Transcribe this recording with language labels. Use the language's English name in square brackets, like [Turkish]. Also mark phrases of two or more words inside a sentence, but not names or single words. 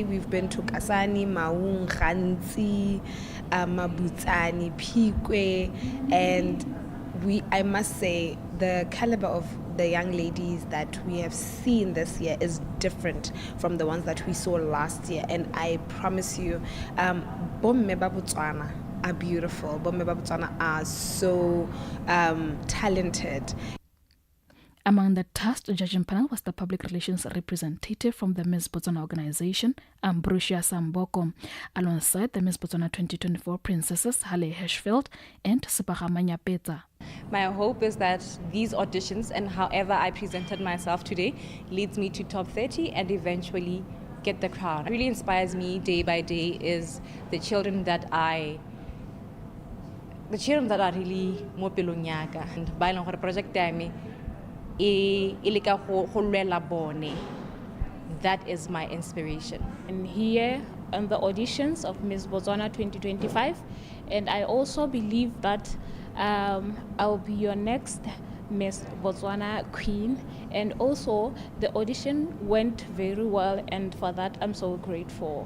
[English] We've been to Kasani, Maung, Gantsi, Mabutsani, Pikwe, and I must say, the caliber of the young ladies that we have seen this year is different from the ones that we saw last year. And I promise you, [Tswana] Bomme ba Botswana [English] are beautiful. [Tswana] Bomme ba Botswana [English] are so talented. Among the tasked judging panel was the public relations representative from the Miss Botswana organization, Ambrosia Samboko, alongside the Miss Botswana 2024 princesses Halle Hirschfeld and Sipagama Nyapetsa. My hope is that these auditions and however I presented myself today leads me to top 30 and eventually get the crown. What really inspires me day by day is the children that are really [Tswana] mo pelong yaka, [English] and [Tswana] ba ileng gore project ya me [English] that is my inspiration. I'm here on the auditions of Miss Botswana 2025, and I also believe that I'll be your next Miss Botswana Queen, and also the audition went very well, and for that I'm so grateful.